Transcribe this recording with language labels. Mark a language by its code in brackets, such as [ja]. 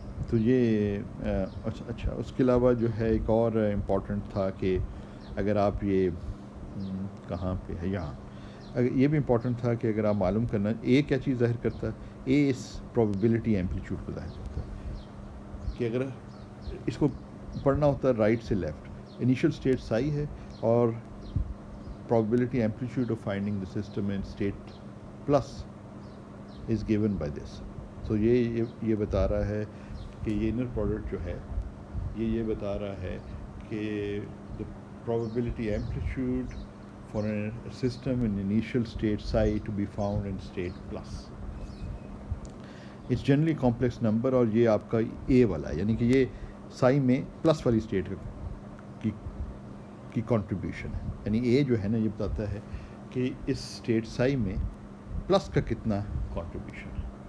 [ur] تو یہ اچھا اس کے علاوہ جو ہے ایک اور امپورٹنٹ تھا کہ اگر آپ یہ کہاں پہ ہے یہاں, اگر یہ بھی امپورٹنٹ تھا کہ اگر آپ معلوم کرنا اے کیا چیز ظاہر کرتا ہے, اے اس پروبیبلٹی ایمپلیٹیوڈ کو ظاہر کرتا ہے. کہ اگر اس کو پڑھنا ہوتا ہے رائٹ سے لیفٹ, انیشیل اسٹیٹ سائی ہے اور [en] probability amplitude of finding the system in state plus is given by this. So [ur] یہ بتا رہا ہے کہ [en] یہ inner product جو ہے یہ بتا رہا ہے کہ the probability amplitude for a system in initial state psi to be found in state plus. It's generally complex number [ur] اور یہ آپ کا A والا ہے, یعنی کہ یہ psi میں پلس والی اسٹیٹ کی کنٹریبیوشن ہے. یعنی اے جو ہے نا یہ بتاتا ہے کہ اس اسٹیٹ سائی میں پلس کا کتنا کنٹریبیوشن ہے.